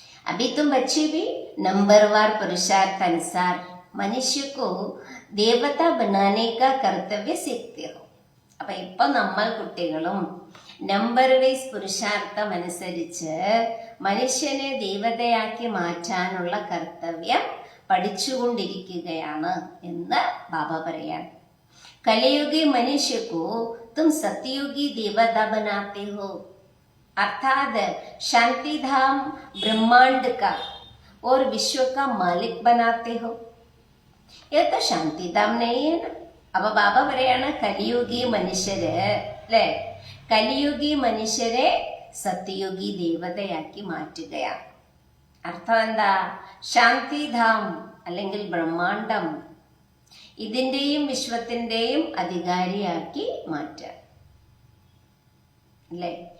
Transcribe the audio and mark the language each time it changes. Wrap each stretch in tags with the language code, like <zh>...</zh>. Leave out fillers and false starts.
<hi>अभी तुम बच्चे भी नंबरवार पुरुषार्थ अनुसार मनुष्य को देवता बनाने का कर्तव्य सीखते हो.</hi> <ml>അപ്പൊ ഇപ്പൊ നമ്മൾ കുട്ടികളും നമ്പർ വൈസ് പുരുഷാർത്ഥം അനുസരിച്ച് മനുഷ്യനെ ദേവതയാക്കി മാറ്റാനുള്ള കർത്തവ്യം പഠിച്ചുകൊണ്ടിരിക്കുകയാണ് എന്ന് ബാബ പറയാൻ. കലിയുഗി മനുഷ്യക്കോ</ml> <hi>तुम सतयुगी देवता बनाते हो, अर्थात शांति धाम ब्रह्मांड का और विश्व का मालिक बनाते हो. ये तो शांति धाम नहीं है ना.</hi> <ml>അപ്പൊ ബാബ പറയാണ് കലിയുഗി മനുഷ്യര്, അല്ലെ? കലിയുഗി മനുഷ്യരെ സത്യയുഗി ദേവതയാക്കി മാറ്റുകയാണ്. അർത്ഥം എന്താ? ശാന്തിധാം അല്ലെങ്കിൽ ബ്രഹ്മാണ്ടം, ഇതിന്റെയും വിശ്വത്തിന്റെയും അധികാരിയാക്കി മാറ്റുക, അല്ലേ?</ml>